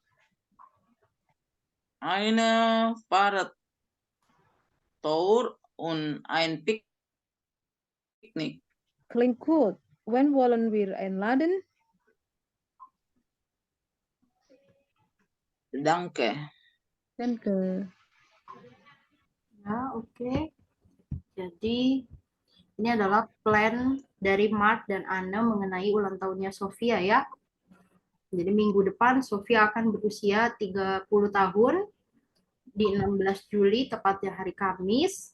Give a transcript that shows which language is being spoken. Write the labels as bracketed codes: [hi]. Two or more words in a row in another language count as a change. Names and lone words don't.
[de] Eine Fahrradtour und ein Picknick. Klingt gut. When wollen wir einladen? Danke. Danke. [id] Ya, oke. Jadi ini adalah plan dari Mark dan Anne mengenai ulang tahunnya Sophia ya. Jadi minggu depan Sophia akan berusia 30 tahun di 16 Juli tepatnya hari Kamis.